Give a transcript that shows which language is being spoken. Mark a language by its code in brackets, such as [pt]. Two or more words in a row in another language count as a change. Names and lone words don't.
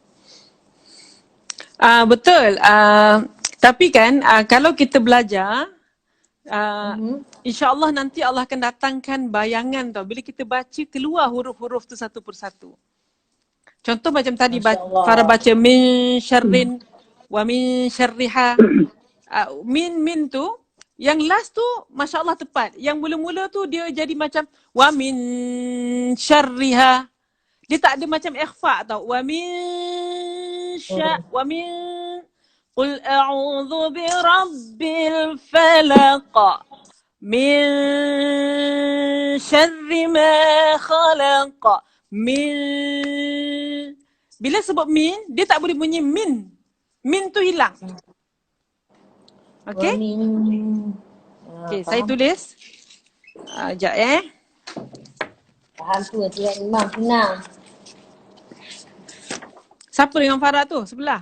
[ms] Betul. Tapi kan kalau kita belajar, insya-Allah nanti Allah akan datangkan bayangan tau. Bila kita baca, keluar huruf-huruf tu satu persatu. Contoh macam tadi Farah baca [ar] من شر ومن شرها. [ms] Min tu yang last tu masya-Allah tepat. Yang mula-mula tu dia jadi macam [ar] ومن شرها. [ms] Dia tak ada macam ikhfa tau. [ar] ومن قل أعوذ برب الفلق من شر ما خلق من. [ms] Bila sebut min, dia tak boleh bunyi min. Min tu hilang. Okey? Okey, saya tulis. Sekejap Faham tu, tidak imam, senang. Siapa dengan Farah tu sebelah?